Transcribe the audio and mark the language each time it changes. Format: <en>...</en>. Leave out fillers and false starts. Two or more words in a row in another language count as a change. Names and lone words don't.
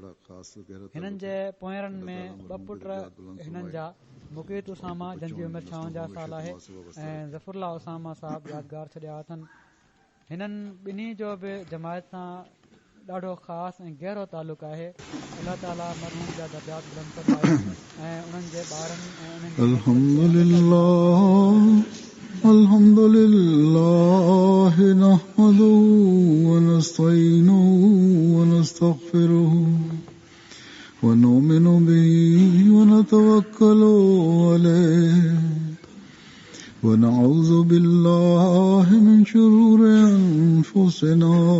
<sd>हिननि जे पोयरनि में 2 पुट हिननि जा मुक़ीत उसामा जंहिंजी उमिरि 56 साल आहे ऐं ज़फ़रुल्लाह उसामा साहिब यादगार छॾिया अथनि। हिननि ॿिन्ही जो बि जमायत सां ॾाढो ख़ासि ऐं गहरो तालुक़ु आहे। अल्लाह ताला मरहूम जा दर्जात बुलंद फरमाए ऐं उन्हनि जे ॿारनि ऐं</sd> <ar>الحمد لله نحمده ونستعينه ونستغفره ونؤمن به ونتوكل عليه ونعوذ بالله من شرور أنفسنا</ar>